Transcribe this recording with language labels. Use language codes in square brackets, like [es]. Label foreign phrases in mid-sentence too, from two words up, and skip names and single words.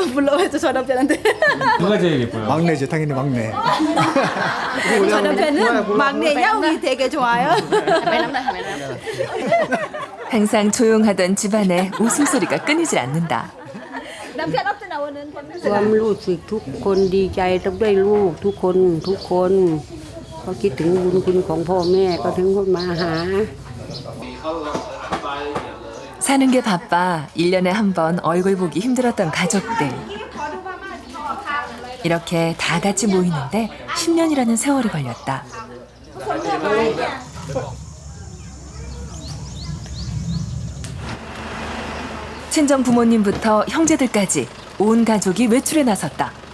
[ko] 물어봐서 저 남편한테. 누가 제일 예뻐요? 막내죠, 당연히 막내. 저 남편은 막내 야옹이 되게 좋아요. 항상 조용하던 집안에 웃음소리가 끊이질 않는다. 남편 없어 나오는 [th] ความรู้สึกทุกคนดีใจต้องได้ลูกทุกคนก็คิดถึงบุญคุณของพ่อแม่ก็ถึงมาหา [ko] 사는 게 바빠 1년에 한 번 얼굴 보기 힘들었던 가족들. 이렇게 다 같이 모이는데 10년이라는 세월이 걸렸다. 친정 부모님부터 형제들까지 온 가족이 외출에 나섰다.